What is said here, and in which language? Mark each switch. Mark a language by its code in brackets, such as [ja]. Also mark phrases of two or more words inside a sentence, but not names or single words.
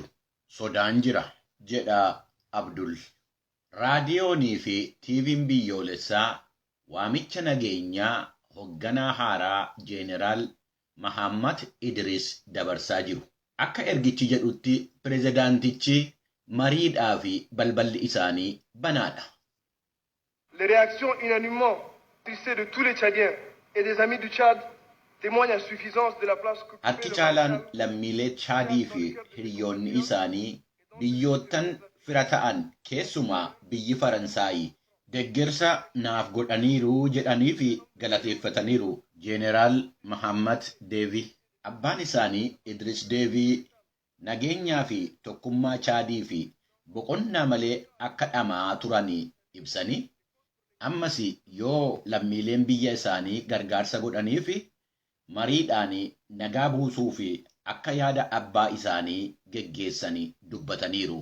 [om] Sodaan jira jedha Abdul. Raadiyoonii fi TV'n biyyoolessaa waamicha nageenyaa hoogganaa haaraa Jeeneraal Mohammed Idris dabarsaa jiru. Akka ergichi jedhutti pireezidaantichi mariidhaa fi balballi isaanii banaadha. [fr] Les réactions unanimement tissées de tous les Tchadiens et des amis du Tchad témoignent à suffisance de la place que [om] Harki caalaan lammiilee Chaadii fi hiriyoonni isaanii biyyoottan fira ta'an keessumaa biyyi Faransaayii deeggarsa naaf godhaniiru jedhanii fi galateeffataniiru Jeeneraal Mohammed Deebii. Abbaan isaanii Idris Deebii nageenyaa fi tokkummaa Chaadii fi boqonnaa malee akka dhamaa turanii ibsanii ammas yoo lammiileen biyya isaanii gargaarsa godhanii fi mariidhaan nagaa buusuu fi akka yaada abbaa isaanii geggeessanii dubbataniiru.